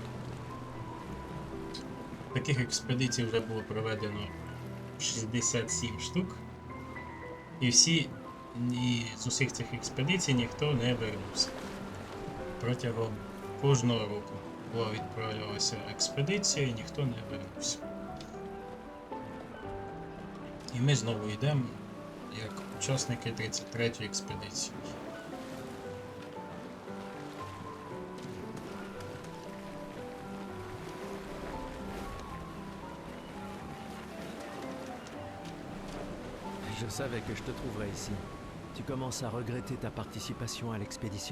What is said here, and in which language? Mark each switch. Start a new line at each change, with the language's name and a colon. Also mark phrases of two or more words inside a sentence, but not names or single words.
Ukrainian: Таких експедицій вже було проведено 67 штук, і з усіх цих експедицій ніхто не вернувся. Протягом кожного року була відправлялася експедиція і ніхто не вернувся. І ми знову йдемо як учасники 33-ї експедиції.
French: Je savais que je te trouverais ici. Tu commences à regretter ta participation à l'expédition?